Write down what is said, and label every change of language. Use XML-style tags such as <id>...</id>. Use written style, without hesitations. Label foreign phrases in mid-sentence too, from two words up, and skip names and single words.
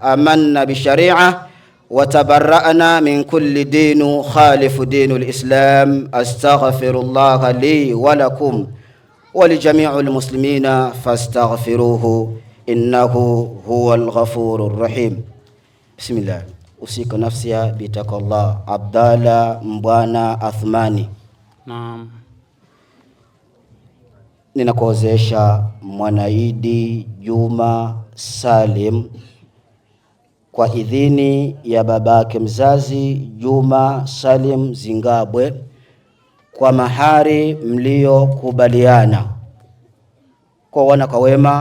<ar>آمنا بالشريعة وتبرأنا من كل دين خالف دين الإسلام. أستغفر الله لي ولكم ولجميع المسلمين فاستغفروه إنه هو الغفور الرحيم. Bismillah. أوصي نفسي بتقوى الله. Abdalla Mbwana Athmani.</ar> <sw>Naam. Ninakuozesha Mwanaidi Juma Salim kwa idhini ya babake mzazi Juma Salim Zingabwe kwa mahari mliokubaliana kwa wana kwa wema.</sw>